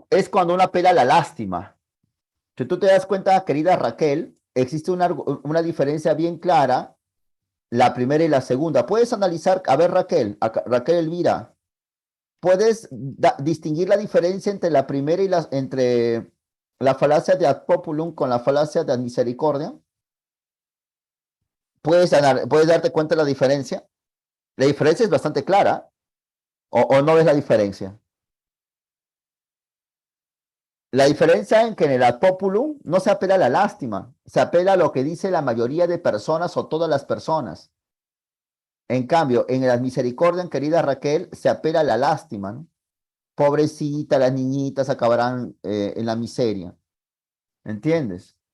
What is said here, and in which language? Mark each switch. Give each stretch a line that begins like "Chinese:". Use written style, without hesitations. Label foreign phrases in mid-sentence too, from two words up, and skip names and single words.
Spanish: Es cuando uno apela a la lástima. Si tú te das cuenta, querida Raquel, existe una diferencia bien clara, la primera y la segunda. Puedes analizar, a ver Raquel Elvira, ¿puedes distinguir la diferencia entre la primera y entre la falacia de
Latin: ad populum
Spanish: con la falacia de
Latin: ad misericordia?
Spanish: ¿Puedes darte cuenta de la diferencia? La diferencia es bastante clara. ¿O no ves la diferencia? La diferencia en que en el
Latin: ad populum
Spanish: no se apela a la lástima, se apela a lo que dice la mayoría de personas o todas las personas. En cambio, en el
Latin: ad misericordia,
Spanish: querida Raquel, se apela a la lástima, ¿no? Pobrecita, las niñitas acabarán en la miseria.